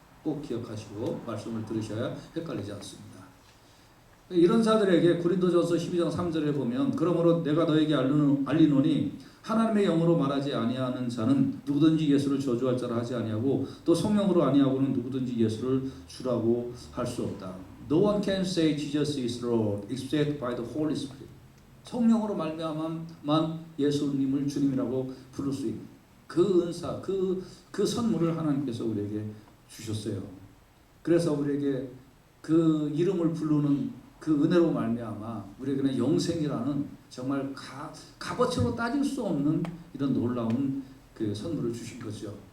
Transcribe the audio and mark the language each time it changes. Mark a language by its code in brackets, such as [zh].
[ko] 꼭 기억하시고 말씀을 들으셔야 헷갈리지 않습니다. 이런 자들에게 고린도전서 12장 3절에 보면 그러므로 내가 너에게 알리노니 하나님의 영으로 말하지 아니하는 자는 누구든지 예수를 저주할 자라 하지 아니하고 또 성령으로 아니하고는 누구든지 예수를 주라고 할 수 없다. [en] No one can say Jesus is Lord except by the Holy Spirit. [ko] 성령으로 말미암아만 예수님을 주님이라고 부를 수 있는 그 은사, 그 선물을 하나님께서 우리에게 주셨어요. 그래서 우리에게 그 이름을 부르는 그 은혜로 말미암아 우리에게는 영생이라는 정말 값어치로 따질 수 없는 이런 놀라운 그 선물을 주신 거죠.